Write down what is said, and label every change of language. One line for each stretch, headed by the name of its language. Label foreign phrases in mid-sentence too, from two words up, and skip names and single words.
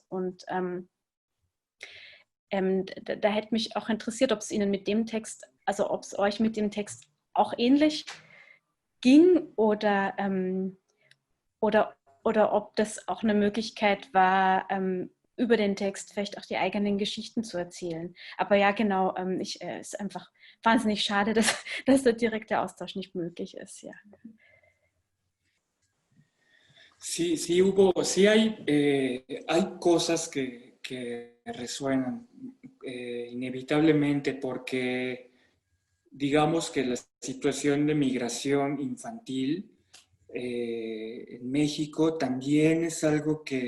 German: Und da hätte mich auch interessiert, ob es Ihnen mit dem Text, also ob es euch mit dem Text auch ähnlich ging oder ob das auch eine Möglichkeit war, über den Text vielleicht auch die eigenen Geschichten zu erzählen. Aber ja, genau, es ist einfach wahnsinnig schade, dass der direkte Austausch nicht möglich ist. Ja.
Spanish: Sí, sí hay cosas que resuenan inevitablemente porque digamos que la situación de migración infantil en México también es algo